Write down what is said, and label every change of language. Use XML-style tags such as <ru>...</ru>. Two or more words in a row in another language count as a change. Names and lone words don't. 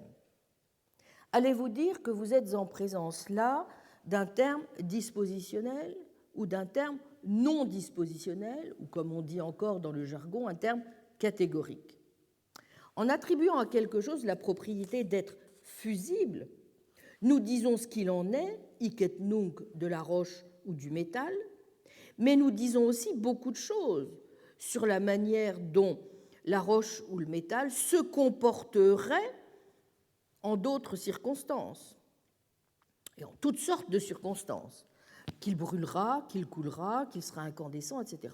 <fr>Allez-vous dire que vous êtes en présence là d'un terme dispositionnel ou d'un terme non dispositionnel, ou comme on dit encore dans le jargon, un terme catégorique? En attribuant à quelque chose la propriété d'être fusible, nous disons ce qu'il en est,</fr> <la>hic et nunc,</la> <fr>de la roche ou du métal, mais nous disons aussi beaucoup de choses sur la manière dont la roche ou le métal se comporterait en d'autres circonstances, et en toutes sortes de circonstances, qu'il brûlera, qu'il coulera, qu'il sera incandescent, etc.</fr>